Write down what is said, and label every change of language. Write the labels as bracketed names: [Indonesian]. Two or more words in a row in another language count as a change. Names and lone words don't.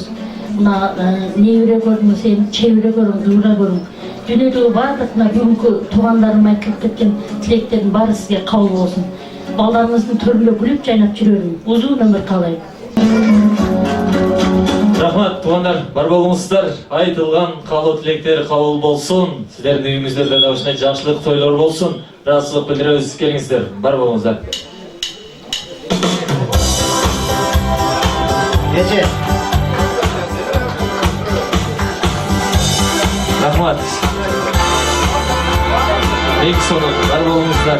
[Kyrgyz] Мына небере көрүңүз, чебере көрүң, дуура көрүң. Дүйнөдөгү баардык мына бүгүнкү туугандарым айтылып кеткен тилектердин баары сизге кабыл болсун. Балдарыңыздын төрүндө күлүп жайнап жүрө бериң. Узун өмүр каалайм. [Kazakh] Рахмат, туғандар, бар болыңыздар. Айтылған қалу тілектер қабыл болсын. Сіздердің үйіңіздерде де осындай жақсылық тойлар болсын. Разылық білдіріңіз, келіңіздер. Бар болыңыздар. Эже. Рахмат. Ең соңы, бар болыңыздар.